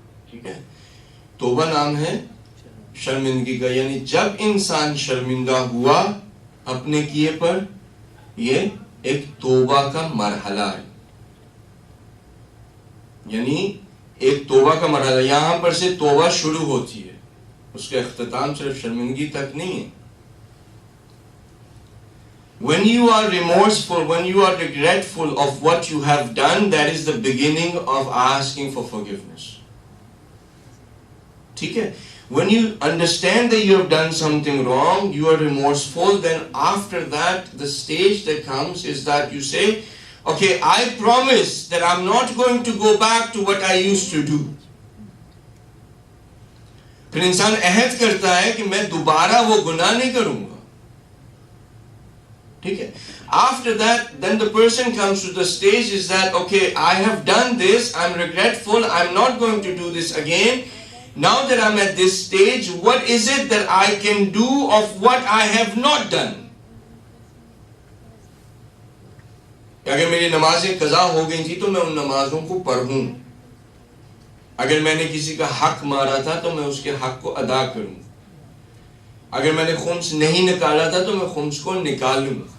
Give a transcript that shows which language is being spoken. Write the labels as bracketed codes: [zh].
[ur] ٹھیک ہے. توبہ نام ہے شرمندگی کا, یعنی جب انسان شرمندہ ہوا اپنے کیے پر, یہ ایک توبہ کا مرحلہ ہے. یعنی ایک توبہ کا مرحلہ, یہاں پر سے توبہ شروع ہوتی ہے, اس کا اختتام صرف شرمندگی تک نہیں ہے. [en] When you are remorseful, when you are regretful of what you have done, that is the beginning of asking for forgiveness. [ur] ٹھیک ہے. [en] When you understand that you have done something wrong, you are remorseful, then after that, the stage that comes is that you say, okay, I promise that I'm not going to go back to what I used to do. [ur] پھر انسان عہد کرتا ہے کہ میں دوبارہ وہ گناہ نہیں کروں گا. ٹھیک ہے. [en] After that, then the person comes to the stage is that, okay, I have done this, I'm regretful, I'm not going to do this again. Now that I'm at this stage, what is it that I can do of what I have not done? [ur] اگر میری نمازیں قضا ہو گئی تھی تو میں ان نمازوں کو پڑھوں. اگر میں نے کسی کا حق مارا تھا تو میں اس کے حق کو ادا کروں. اگر میں نے خمس نہیں نکالا تھا تو میں خمس کو نکالوں.